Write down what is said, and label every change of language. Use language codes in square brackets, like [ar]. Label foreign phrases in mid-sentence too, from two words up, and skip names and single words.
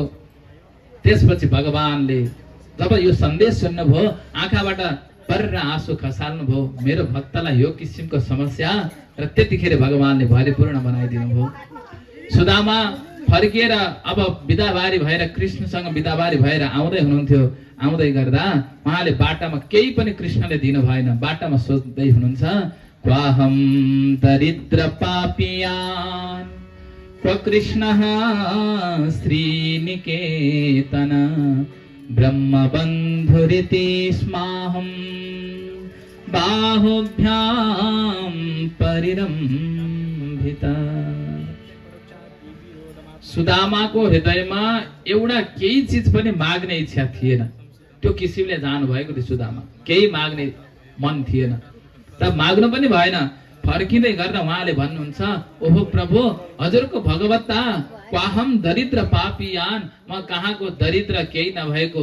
[ne] त्यसपछि भगवानले जब यो सन्देश सुन्नुभयो आँखाबाट पर्र आँसु खसाल्नुभयो, मेरो भक्तलाई यो किसिमको समस्या, र त्यतिखेर भगवानले भरिपूर्ण बनाइदिनु भयो। सुदामा फर्किएर अब बिदाबारी भएर कृष्णसँग बिदाबारी भएर आउँदै हुनुहुन्थ्यो। आउँदै गर्दा उहाँले बाटामा केही पनि कृष्णले दिनु भएन। बाटामा सोच्दै हुनुहुन्छ [sa] क्वाहम दरिद्र पापियान क्व कृष्णः श्रीनिकेतन ब्रह्मबन्धुरिति स्माहं बाहुभ्यां परिरम्भिता। [ne] सुदामाको हृदयमा एउटा केही चिज पनि माग्ने इच्छा थिएन। त्यो किसिमले जानु भएको थियो सुदामा, केही माग्ने मन थिएन, त माग्नु पनि भएन। फर्किँदै गर्दा उहाँले भन्नुहुन्छ ओहो प्रभु हजुरको भगवत्ता [sa] क्वाहम दरिद्र पापियान, [ne] म कहाँको दरिद्र केही नभएको